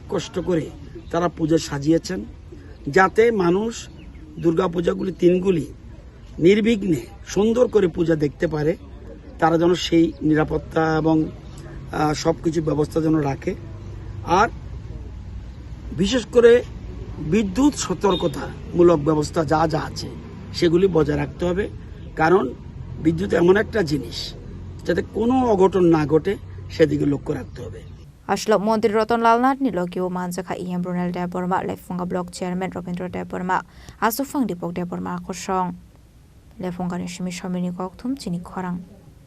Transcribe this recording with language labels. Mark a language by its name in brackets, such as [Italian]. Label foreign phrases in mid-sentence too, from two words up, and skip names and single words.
[Bangla] কষ্ট করে তারা পুজো সাজিয়েছেন যাতে মানুষ দুর্গা পূজাগুলি তিনগুলি নির্বিঘ্নে সুন্দর করে পূজা দেখতে পারে তারা যেন সেই নিরাপত্তা এবং সব কিছু ব্যবস্থা যেন রাখে আর বিশেষ করে বিদ্যুৎ সতর্কতামূলক ব্যবস্থা যা যা আছে সেগুলি বজায় রাখতে হবে কারণ বিদ্যুৎ এমন একটা জিনিস যাতে কোনো অঘটন না ঘটে সেদিকে লক্ষ্য রাখতে হবে [Kok Borok] Ashla Mantri Ratanlal Nath ni logio Manjakha Runeil Debbarma Lefunga [English] Block Chairman [Kok Borok] Rabindra Debbarma Achukphang Dipak Debbarma Akosong Lefunga ni shimi shamini kokthum Chini Khorang